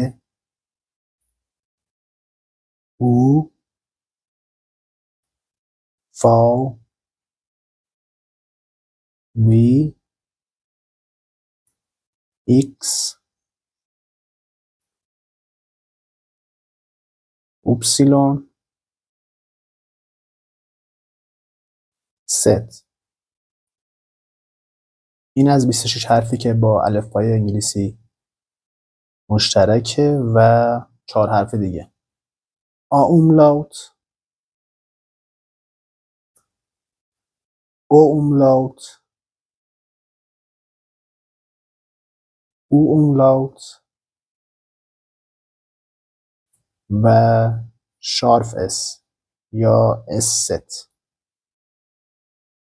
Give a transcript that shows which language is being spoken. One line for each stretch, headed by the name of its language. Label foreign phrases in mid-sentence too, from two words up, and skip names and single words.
English: U V W X Y Z.
Persian: این از 26 حرفی که با الفبای انگلیسی مشترکه و 4 حرف دیگه.
German: A Umlaut O Umlaut U Umlaut و scharfes S یا Es Zett.